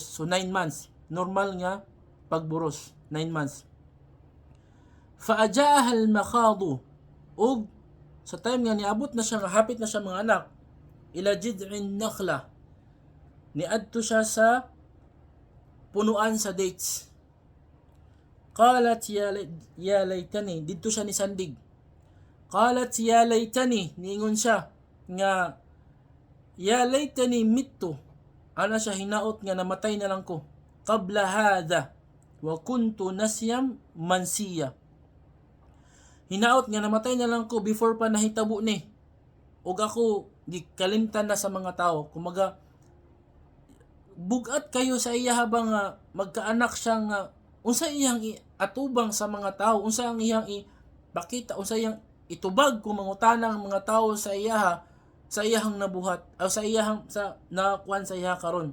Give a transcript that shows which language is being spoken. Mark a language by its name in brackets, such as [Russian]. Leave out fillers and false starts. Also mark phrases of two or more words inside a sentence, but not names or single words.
[Cebuano] So 9 months, normal nga pagburos, 9 months. [Arabic] فأجاءها المخاض, [Cebuano] og sa time nga niabot na siya, nga hapit na siya mga anak, [Arabic] إلى جذع النخلة, [Cebuano] niadto siya sa punuan sa dates. [Arabic] قالت يا ليتني, [Cebuano] dito siya ni sandig. [Arabic] قالت يا ليتني, [Cebuano] niingon siya nga [Arabic] يا ليتني مت, [Cebuano] ana siya hinaot nga namatay na lang ko. [Arabic] قبل هذا وكنت نسيا منسيا. [Cebuano] Hinaot nga namatay na lang ko before pa nahitabo ni. Og ako di kalimtan na sa mga tao. Kumaga bugat kayo sa iya habang magkaanak siya nga unsa iyang atubang sa mga tao, unsa ang iyang ipakita, unsa iyang itubag kung mangutana ang mga tao sa iyahang nabuhat o sa iyahang sa nakuan sa iya karon.